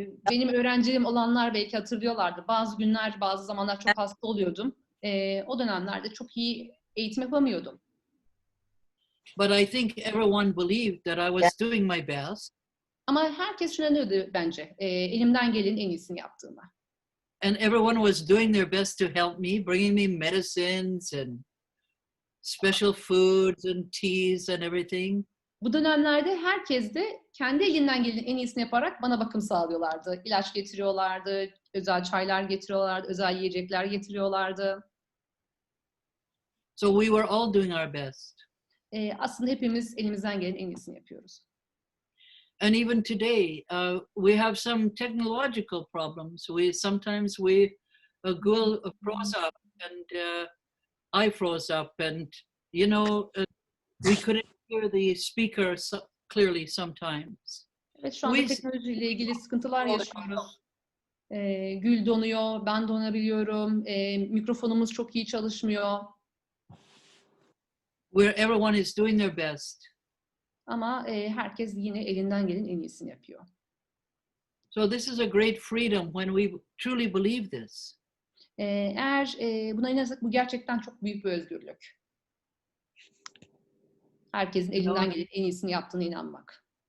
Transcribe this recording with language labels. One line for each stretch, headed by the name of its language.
Turkish: Benim öğrencilerim olanlar belki hatırlıyorlardı. Bazı günler, bazı zamanlar çok hasta oluyordum. O dönemlerde çok iyi eğitim yapamıyordum.
English: But I think everyone believed that I was doing my best.
Turkish: Ama herkes şuna inanıyordu bence. Elimden gelenin en iyisini yaptığıma.
English: And everyone was doing their best to help me, bringing me medicines and special foods and teas and everything.
Turkish: Bu dönemlerde herkes de kendi elinden gelenin en iyisini yaparak bana bakım sağlıyorlardı. İlaç getiriyorlardı, özel çaylar getiriyorlardı, özel yiyecekler getiriyorlardı.
English: So we were all doing our best.
Turkish: Aslında hepimiz elimizden gelenin en iyisini yapıyoruz.
English: And even today, we have some technological problems. Sometimes Google froze up and I froze up, and we couldn't hear the speaker clearly sometimes.
Turkish: Evet, şu anda teknolojiyle ilgili sıkıntılar yaşıyoruz. Gül donuyor, ben donabiliyorum, mikrofonumuz çok iyi çalışmıyor.
English: Where everyone is doing their best.
Turkish: Ama herkes yine elinden gelenin en iyisini yapıyor.
English: So this is a great freedom when we truly believe this.
Turkish: Eğer buna inanırsak bu gerçekten çok büyük bir özgürlük. Herkesin elinden gelenin en iyisini yaptığına inanmak.